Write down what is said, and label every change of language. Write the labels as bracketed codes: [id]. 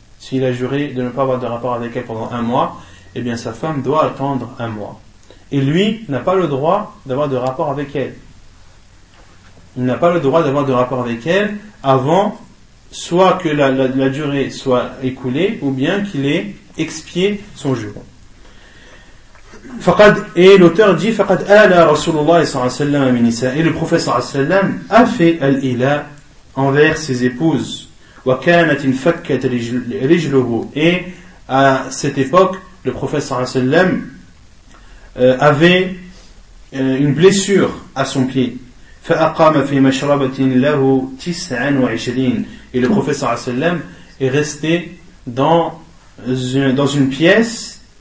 [fr] S'il a juré de ne pas avoir de rapport avec elle pendant 1 mois, eh bien sa femme doit attendre 1 mois. Et lui n'a pas le droit d'avoir de rapport avec elle. Il n'a pas le droit d'avoir de rapport avec elle avant soit que la durée soit écoulée ou bien qu'il ait expié son juron. Et l'auteur dit [ar] فَقَدْ أَلَى رَسُولُ اللَّهِ صَلَّى اللَّهُ عَلَيْهِ وَسَلَّمَ مِنِ نِسَائِهِ. [fr] Et le prophète [ar] صلى الله عليه وسلم [fr] a fait al-ila envers ses épouses. [ar] وَكَانَتْ انْفَكَّتْ رِجْلُهُ. [fr] Et à cette époque, le prophète [ar] صلى الله عليه وسلم [fr] avait une blessure à son pied. [ar] فَأَقَامَ فِي مَشْرَبَةٍ لَهُ 29. [fr] Et le prophète صلى الله عليه وسلم est resté dans une pièce.